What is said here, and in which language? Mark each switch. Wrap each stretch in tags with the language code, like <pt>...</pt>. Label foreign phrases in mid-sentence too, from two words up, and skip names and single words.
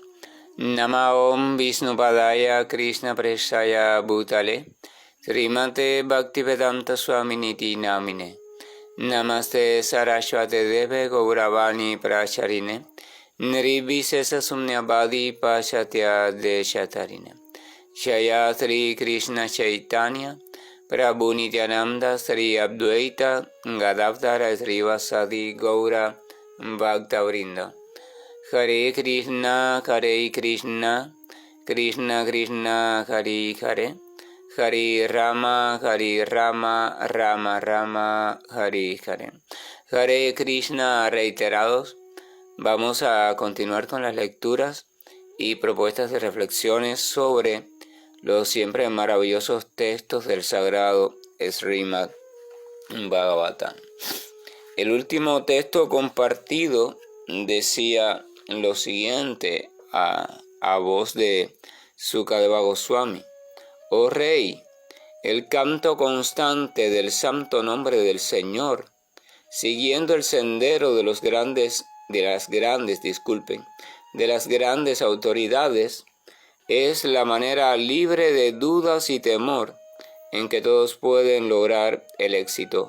<sa>नमः ॐ विष्णुपादाय कृष्णप्रेष्ठाय भूतले श्रीमते भक्तिवेदान्त स्वामिन् इति नामिने नमस्ते सारस्वते देवे गौरवाणी प्रचारिणे निर्विशेष शून्यवादि पाश्चात्य देश तारिणे श्री कृष्ण चैतन्य प्रभु नित्यानन्द श्री अद्वैत गदाधर श्रीवासादि गौर भक्तवृन्द.</sa> <es>Hare Krishna, Krishna Krishna, Hare Hare, Hare Rama, Rama Rama, Hare Hare. Hare Krishna reiterados. Vamos a continuar con las lecturas y propuestas de reflexiones sobre los siempre maravillosos textos del sagrado Srimad Bhagavatam. El último texto compartido decía lo siguiente a voz de Sukadeva Goswami: Oh Rey, el canto constante del santo nombre del Señor, siguiendo el sendero de las grandes autoridades, es la manera libre de dudas y temor en que todos pueden lograr el éxito.</es>